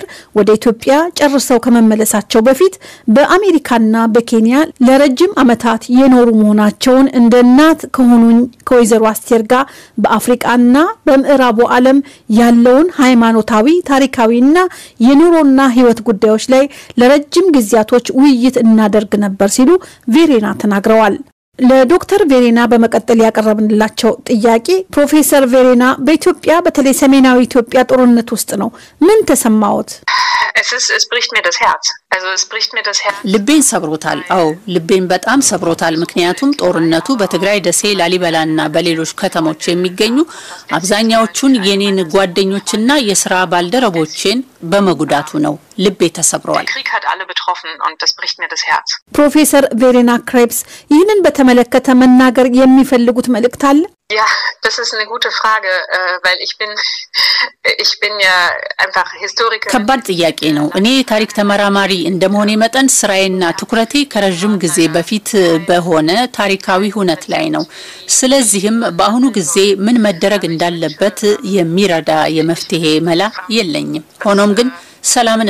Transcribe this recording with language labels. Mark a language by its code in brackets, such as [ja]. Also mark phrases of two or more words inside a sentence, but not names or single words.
[am] ወደ ኢትዮጵያ ጨርሰው ከመመለሳቸው በፊት በአሜሪካና በኬንያ ለረጅም ዓመታት የኖሩ መሆናቸውን እንደ እናት ከሆኑኝ ከወይዘሮ አስቴር ጋር በአፍሪካና በምዕራቡ ዓለም ያለውን ሃይማኖታዊ፣ ታሪካዊና የኑሮና ህይወት ጉዳዮች ላይ ለረጅም ጊዜያቶች ውይይት እናደርግ ነበር ሲሉ ቬሬና ተናግረዋል። ለዶክተር ቬሬና በመቀጠል ያቀረብንላቸው ጥያቄ ፕሮፌሰር ቬሬና በኢትዮጵያ በተለይ ሰሜናዊ ኢትዮጵያ ጦርነት ውስጥ ነው ምን ተሰማዎት? [de] Es bricht mir das Herz. Also es bricht mir das Herz. [am] ልቤን ሰብሮታል። አዎ ልቤን በጣም ሰብሮታል። ምክንያቱም ጦርነቱ በትግራይ ደሴ፣ ላሊበላና በሌሎች ከተሞች የሚገኙ አብዛኛዎቹን የኔን ጓደኞችና የሥራ ባልደረቦችን በመጉዳቱ ነው። ልቤ ተሰብሯል። [de] Krieg hat alle betroffen und das bricht mir das Herz. [am] ፕሮፌሰር ቬሬና ክሬፕስ ይህንን በተመለከተ መናገር የሚፈልጉት መልእክት አለ? [de] Ja, das ist eine gute Frage, weil ich bin ja einfach Historiker. [am] ከባድ ጥያቄ ነው። እኔ ታሪክ ተመራማሪ እንደመሆኔ መጠን ስራዬና ትኩረቴ ከረጅም ጊዜ በፊት በሆነ ታሪካዊ ሁነት ላይ ነው። ስለዚህም በአሁኑ ጊዜ ምን መደረግ እንዳለበት የሚረዳ የመፍትሄ መላ የለኝም። ሆኖም ግን ሰላምን